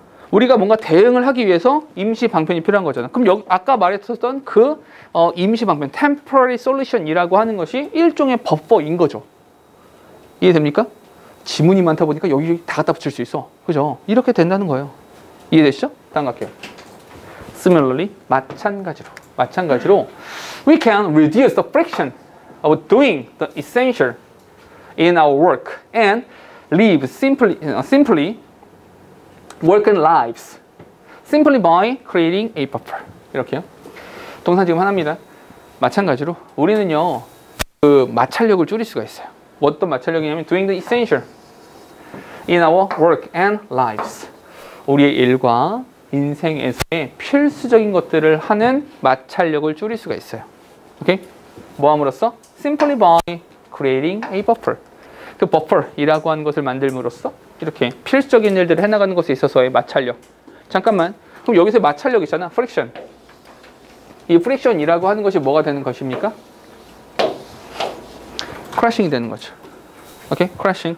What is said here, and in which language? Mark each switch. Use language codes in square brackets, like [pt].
[ko] 우리가 뭔가 대응을 하기 위해서 임시 방편이 필요한 거잖아. 그럼 여기 아까 말했었던 그 임시 방편, temporary solution이라고 하는 것이 일종의 버퍼인 거죠. 이해됩니까? 지문이 많다 보니까 여기 다 갖다 붙일 수 있어. 그죠? 이렇게 된다는 거예요. 이해되시죠? 다음 갈게요. [en] Similarly, [ko] 마찬가지로 [en] we can reduce the friction of doing the essential in our work and live simply working lives simply by creating a buffer. [ko] 이렇게요. 동사 지금 하나입니다. 마찬가지로 우리는요 그 마찰력을 줄일 수가 있어요. 어떤 마찰력이냐면 [en] doing the essential in our work and lives. [ko] 우리의 일과 인생에서의 필수적인 것들을 하는 마찰력을 줄일 수가 있어요. 오케이? 뭐 함으로써? [en] Simply by creating a buffer. [ko] 그 buffer이라고 하는 것을 만들므로써 이렇게 필수적인 일들을 해나가는 것에 있어서의 마찰력. 잠깐만. 그럼 여기서 마찰력 있잖아. [en] friction. [ko] 이 friction이라고 하는 것이 뭐가 되는 것입니까? crashing이 되는 거죠. 오케이? crashing.